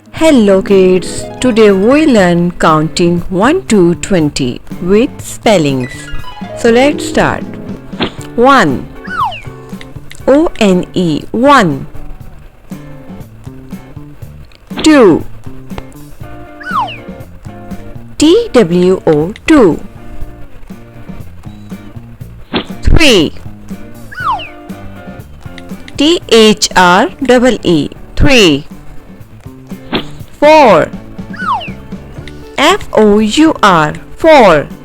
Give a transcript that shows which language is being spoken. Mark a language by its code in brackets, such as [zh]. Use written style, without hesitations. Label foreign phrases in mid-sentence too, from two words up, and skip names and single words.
[en] Hello kids, today we learn counting 1 to 20 with spellings. So let's start. 1 O-N-E 1 2 T-W-O 2 3 T-H-R-E-E 3 4 F-O-U-R 4